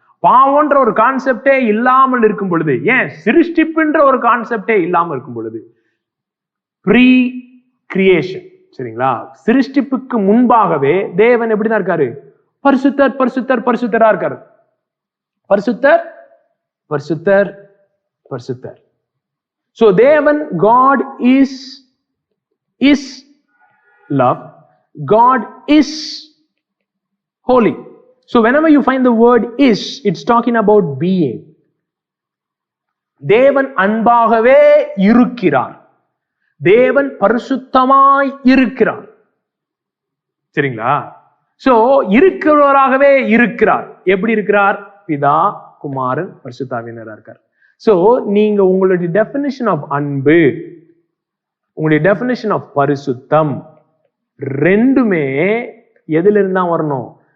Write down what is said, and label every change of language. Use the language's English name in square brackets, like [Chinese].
[Tamil] பாவம்ன்ற ஒரு கான்செப்டே இல்லாமல் இருக்கும் பொழுது, ஏன் சிருஷ்டிப்புன்ற ஒரு கான்செப்டே இல்லாமல் இருக்கும் பொழுது, [English] pre creation, [Tamil] சரிங்களா, சிருஷ்டிப்புக்கு முன்பாகவே தேவன் எப்படிதான் இருக்காரு? பரிசுத்தர் பரிசுத்தர் பரிசுத்தரா இருக்காரு. பரிசுத்தர் பரிசுத்தர் பரிசுத்தர். [English] So தேவன், God is love, God is holy. So whenever you find the word is, it's talking about being. [Tamil] தேவன் அன்பாகவே இருக்கிறார், தேவன் பரிசுத்தமாய் இருக்கிறார், சரிங்களா? சோ இருக்கிறவராகவே இருக்கிறார். எப்படி இருக்கிறார்? பிதா, குமாரன், பரிசுத்தாவியனரா இருக்கார். சோ நீங்க உங்களுடைய டெபினிஷன் ஆஃப் அன்பு, உங்களுடைய டெபினிஷன் ஆஃப் பரிசுத்தம் ரெண்டுமே எதுல இருந்தா வரணும்?